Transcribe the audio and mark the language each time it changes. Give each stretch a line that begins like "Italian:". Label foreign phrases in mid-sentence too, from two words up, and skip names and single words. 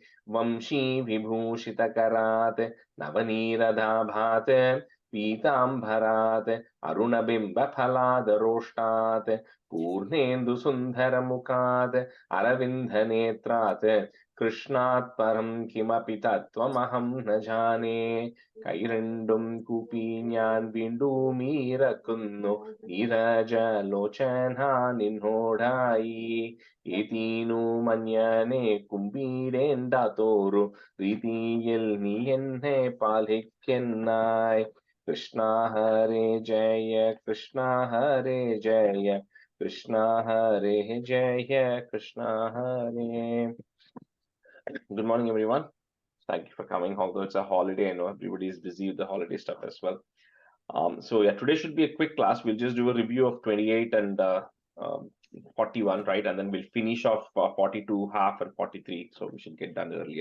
Sanskrit: वंशीविभूषितकरात् नवनीरदाभात् पीताम्बरात् अरुणबिम्बफलादरोष्टात् पूर्णेन्दुसुन्दरमुखात् अरविन्दनेत्रात् कृष्णात् परं किमपि तत्त्वमहं न जाने।
Malayalam: കൈരണ്ടും കൂപ്പി ഞാൻ വീണ്ടുമീറക്കുന്നു നീരജലോചന നിന്നോടായി. ഏതീനു മഞ്ഞനെ കുമ്പിടേണ്ടാത്തോരു രീതിയിൽ നീ എന്നെ പാലിക്കെന്നായി. കൃഷ്ണ ഹരേ ജയ കൃഷ്ണ ഹരേ ജയ കൃഷ്ണ ഹരേ ജയ കൃഷ്ണ ഹരേ.
English: Good morning, everyone. Thank you for coming. Although it's a holiday, I know everybody is busy with the holiday stuff as well. So yeah, today should be a quick class. We'll just do a review of 28 and 41, right? And then we'll finish off 42, half, and 43. So we should get done earlier.